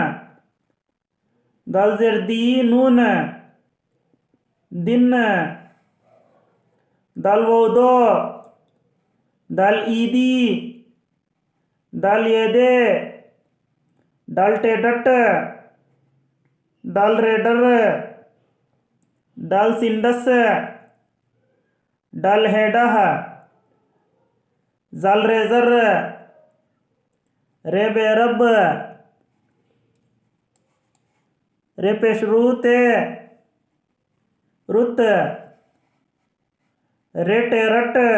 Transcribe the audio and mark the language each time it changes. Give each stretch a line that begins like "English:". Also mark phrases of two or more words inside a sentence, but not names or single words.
Urdu: دال زر دی نون دن، دال واو دو، دال ای دی، دال یہ دے، دال ٹے ڈٹ، دال رے ڈر، دال سندس، دال ہے ڈہ، زال رے زر، رے بے رب، رے پیش رو تے رت، رے ٹے رٹ،